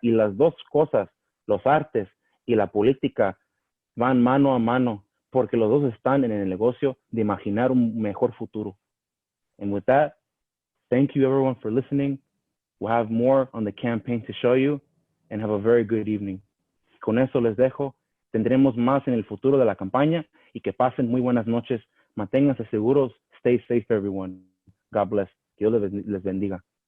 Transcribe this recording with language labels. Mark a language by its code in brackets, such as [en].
[es] Y las dos cosas, los artes y la política, van mano a mano, porque los dos están en el negocio de imaginar un mejor futuro. [en] And with that, thank you everyone for listening. We'll have more on the campaign to show you, and have a very good evening. [es] Con eso les dejo. Tendremos más en el futuro de la campaña, y que pasen muy buenas noches. Manténganse seguros. [en] Stay safe, everyone. God bless. [es] Dios les bendiga.